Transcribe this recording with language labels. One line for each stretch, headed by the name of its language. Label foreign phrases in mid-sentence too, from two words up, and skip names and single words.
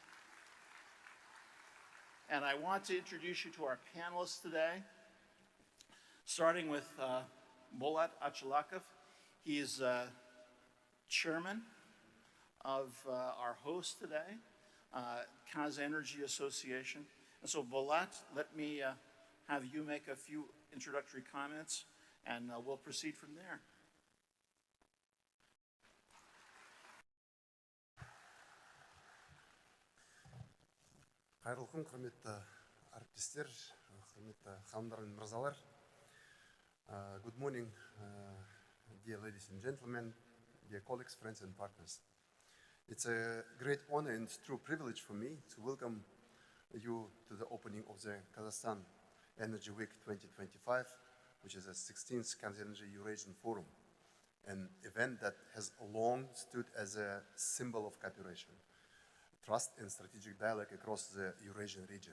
English: And I want to introduce you to our panelists today, starting with Bolat Achalakov. He is chairman of our host today, Kaz Energy Association. And so Bolat, let me have you make a few introductory comments, and we'll proceed from there.
Kazakh: Қайырлы күн, құрметті әріптестер, құрметті ханымдар мен мырзалар.
English: Good morning, dear ladies and gentlemen, dear colleagues, friends and partners. It's a great honor and true privilege for me to welcome you to the opening of the Kazakhstan Energy Week 2025, which is the 16th Kaz Energy Eurasian Forum, an event that has long stood as a symbol of cooperation, trust and strategic dialogue across the Eurasian region.